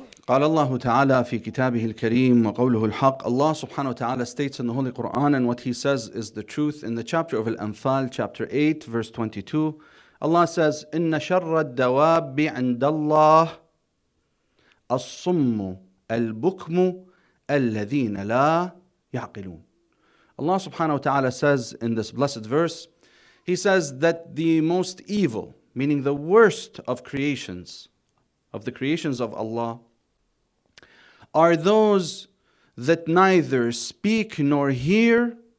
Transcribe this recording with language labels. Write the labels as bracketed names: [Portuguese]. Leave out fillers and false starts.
[Arabic] قال الله تعالى في كتابه الكريم وقوله الحق. [English] Allah subhanahu wa ta'ala states in the Holy Quran, and what He says is the truth. In the chapter of al-Anfal, chapter 8, verse 22, Allah says, [Arabic] إِنَّ شَرَّ الدَّوَابِّ عِنْدَ اللَّهِ الصُّمُّ الْبُكْمُ الَّذِينَ لَا يَعْقِلُونَ. [English] Allah subhanahu wa ta'ala says in this blessed verse, He says that the most evil, meaning the worst of creations, of the creations of Allah, are those that neither speak nor hear.